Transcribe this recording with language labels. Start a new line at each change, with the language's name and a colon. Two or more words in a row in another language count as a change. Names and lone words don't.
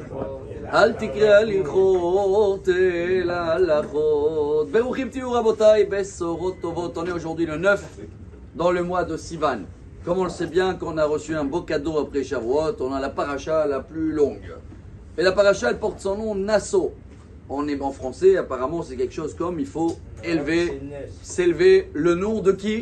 Hebrew: אל תקרא הלכות אלא הלכות. ברוכים תהיו רבותי, בשורות טובות.
French: On est aujourd'hui le 9 dans le mois de Sivan. Comme on le sait bien, qu'on a reçu un beau cadeau après Shavuot, on a la paracha la plus longue. Et la paracha, elle porte son nom Nasso. On est en français, apparemment c'est quelque chose comme il faut s'élever le nom de qui?